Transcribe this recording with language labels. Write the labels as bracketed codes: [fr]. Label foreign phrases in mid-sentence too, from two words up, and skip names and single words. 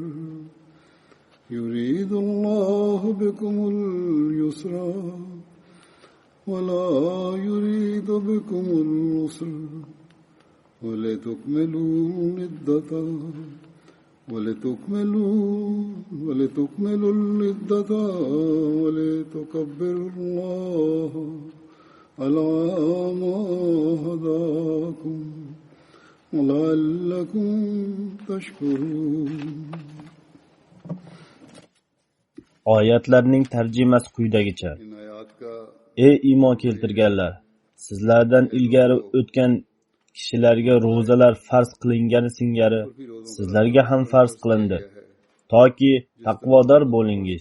[ar] يريد الله بكم اليسر ولا يريد بكم العسر ولتكملوا العدة ولتكبروا الله على ما هداكم ولعلكم تشكرون. [uz] Oyatlarning tarjimasi quyidagicha. Ey iymon keltirganlar, sizlardan ilgari o'tgan kishilarga ro'zalar farz qilingani singari sizlarga ham farz qilindi, toki taqvodor bo'lingiz.